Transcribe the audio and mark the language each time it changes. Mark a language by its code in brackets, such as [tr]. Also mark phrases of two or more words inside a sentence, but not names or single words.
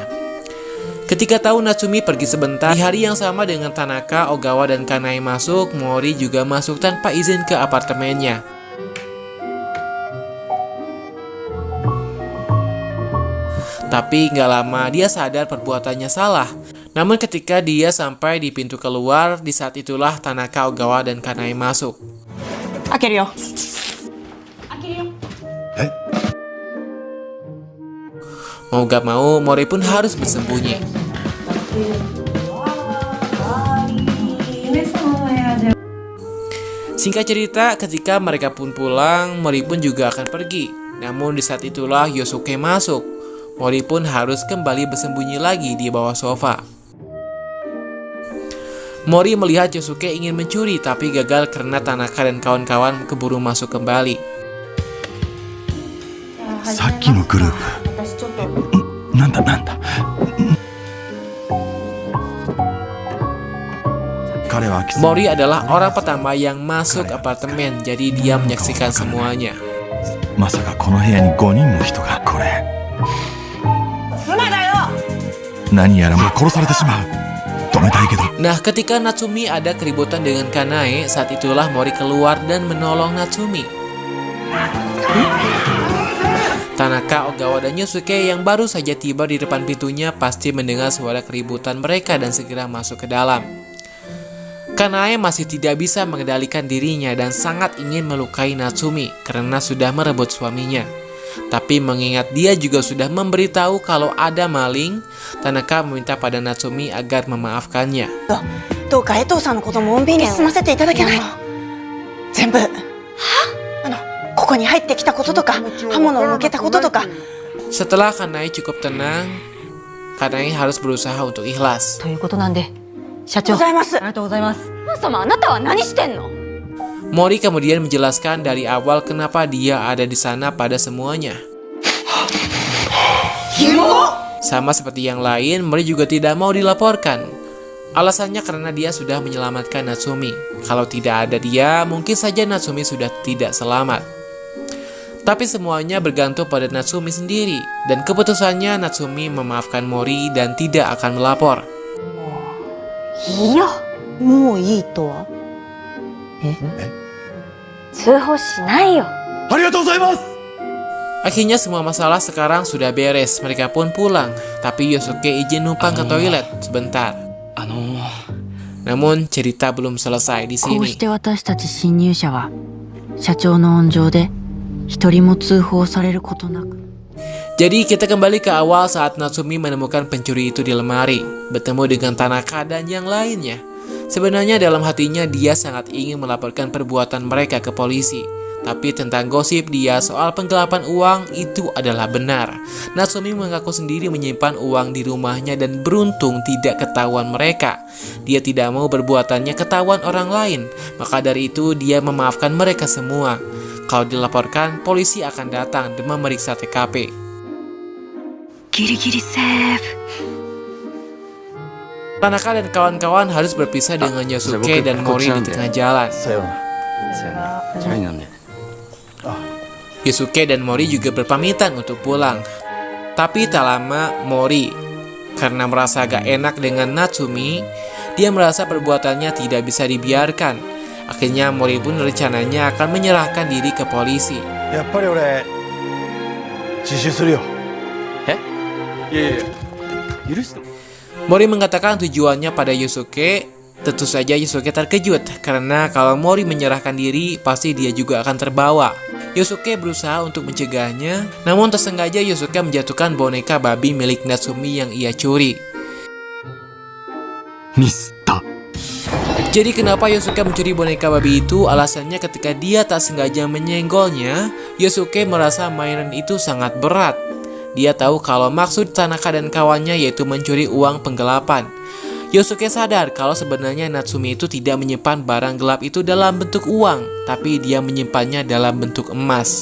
[id] Ketika tahu Natsumi pergi sebentar, di hari yang sama dengan Tanaka, Ogawa, dan Kanae masuk, Mori juga masuk tanpa izin ke apartemennya. Tapi nggak lama dia sadar perbuatannya salah. Namun ketika dia sampai di pintu keluar, di saat itulah Tanaka, Ogawa, dan Kanae masuk. [ja] 開けるよ [id] Mau gak mau, Mori pun harus bersembunyi. Singkat cerita, ketika mereka pun pulang, Mori pun juga akan pergi. Namun di saat itulah Yosuke masuk. Mori pun harus kembali bersembunyi lagi di bawah sofa. Mori melihat Yosuke ingin mencuri tapi gagal karena Tanaka dan kawan-kawan keburu masuk kembali. [ja] さっきのグループなんだ [id] Mori adalah orang pertama yang masuk apartemen, jadi dia menyaksikan semuanya. [ja] まさかこの部屋に5人の人がこれ何やらもう殺されてしまう止めたいけど [id] Nah, ketika Natsumi ada keributan dengan Kanae, saat itulah Mori keluar dan menolong Natsumi. Tanaka, Ogawa, dan Yosuke yang baru saja tiba di depan pintunya pasti mendengar suara keributan mereka dan segera masuk ke dalam. Kanae masih tidak bisa mengendalikan dirinya dan sangat ingin melukai Natsumi karena sudah merebut suaminya. Tapi mengingat dia juga sudah memberitahu kalau ada maling, Tanaka meminta pada Natsumi agar memaafkannya. [ja] どうか江藤さんのことも穏便に済ませていただけないの全部ここに入ってきたこととか刃物を向けたこととか [id] Setelah Kanae cukup tenang, Kanae harus berusaha untuk ikhlas. [ja] ということなんで社長ございますありがとうございます Sama, あなたは何してんの [id] Mori kemudian menjelaskan dari awal kenapa dia ada di sana pada semuanya. Sama seperti yang lain, Mori juga tidak mau dilaporkan. Alasannya karena dia sudah menyelamatkan Natsumi. Kalau tidak ada dia, mungkin saja Natsumi sudah tidak selamat. Tapi semuanya bergantung pada Natsumi sendiri. Dan keputusannya Natsumi memaafkan Mori dan tidak akan melapor. [ja] いいよ。もういいとは？通報しないよ。ありがとうございます。 [id] Akhirnya semua masalah sekarang sudah beres. Mereka pun pulang. Tapi Yosuke izin numpang ke toilet sebentar. Namun cerita belum selesai di [ja] こう [id] sini. [ja] して私たち侵入者は社長の温情で一人も通報されることなく [id] Jadi kita kembali ke awal saat Natsumi menemukan pencuri itu di lemari, bertemu dengan Tanaka dan yang lainnya. Sebenarnya dalam hatinya dia sangat ingin melaporkan perbuatan mereka ke polisi. Tapi tentang gosip dia soal penggelapan uang itu adalah benar. Natsumi mengaku sendiri menyimpan uang di rumahnya dan beruntung tidak ketahuan mereka. Dia tidak mau perbuatannya ketahuan orang lain, maka dari itu dia memaafkan mereka semua. Kalau dilaporkan, polisi akan datang dan memeriksa TKP. [ja] ギリギリセーフ [id] Tanaka dan kawan-kawan harus berpisah dengan Yosuke dan Mori di tengah jalan. Yosuke dan Mori juga berpamitan untuk pulang. Tapi tak lama Mori, karena merasa agak enak dengan Natsumi, dia merasa perbuatannya tidak bisa dibiarkan. Akhirnya Mori pun rencananya akan menyerahkan diri ke polisi. [ja] やっぱり俺自首するよ。 [id] Mori mengatakan tujuannya pada Yosuke. Tentu saja Yosuke terkejut karena kalau Mori menyerahkan diri pasti dia juga akan terbawa. Yosuke berusaha untuk mencegahnya, namun tersengaja Yosuke menjatuhkan boneka babi milik Natsumi yang ia curi. [ja] ミスった。 [id] Jadi kenapa Yosuke mencuri boneka babi itu? Alasannya ketika dia tak sengaja menyenggolnya, Yosuke merasa mainan itu sangat berat. Dia tahu kalau maksud Tanaka dan kawannya yaitu mencuri uang penggelapan. Yosuke sadar kalau sebenarnya Natsumi itu tidak menyimpan barang gelap itu dalam bentuk uang, tapi dia menyimpannya dalam bentuk emas.